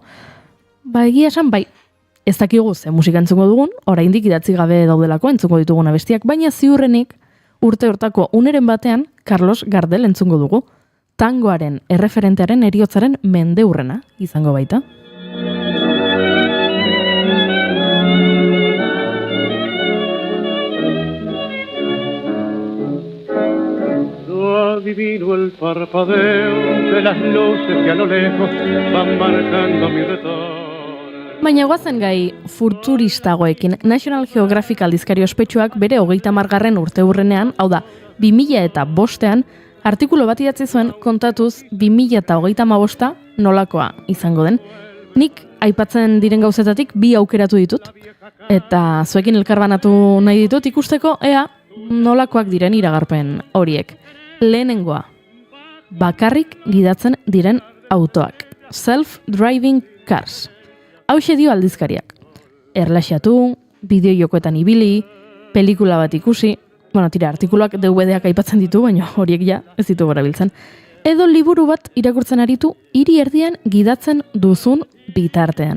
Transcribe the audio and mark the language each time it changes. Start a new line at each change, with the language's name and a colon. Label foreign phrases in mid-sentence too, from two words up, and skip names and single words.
Basque: Ba egia esan bai, ez dakigu ze musika entzungo dugun, oraindik idatzi gabe daudelako entzungo dituguna bestiak, baina ziurrenik urte hortako uneren batean Carlos Gardel entzungo dugu. Tangoaren erreferentearen heriotzaren mendeurrena izango baita.
Spanish: Adivino el parpadeo de las luces que a lo lejos van marcando mi retorno.
Basque: Baina guazen gai futuristagoekin. National Geographic aldizkari ospetsuak bere 30. urteurrenean, hau da, 2005ean, artikulu bat idatzi zuen kontatuz 2035 nolakoa izango den. Nik aipatzen diren gauzetatik 2 aukeratu ditut, eta zuekin elkarbanatu nahi ditut ikusteko ea nolakoak diren iragarpen horiek. Lehenengoa, bakarrik gidatzen diren autoak.
English: Self-driving cars.
Basque: Hauxe dio aldizkariak. Erlaxatu, bideo-jokoetan ibili, pelikula bat ikusi, bueno, tira, artikuluak DVD-ak aipatzen ditu, baina horiek ja ez ditu berabiltzen. Edo liburu bat irakurtzen aritu, hiri erdian gidatzen duzun bitartean.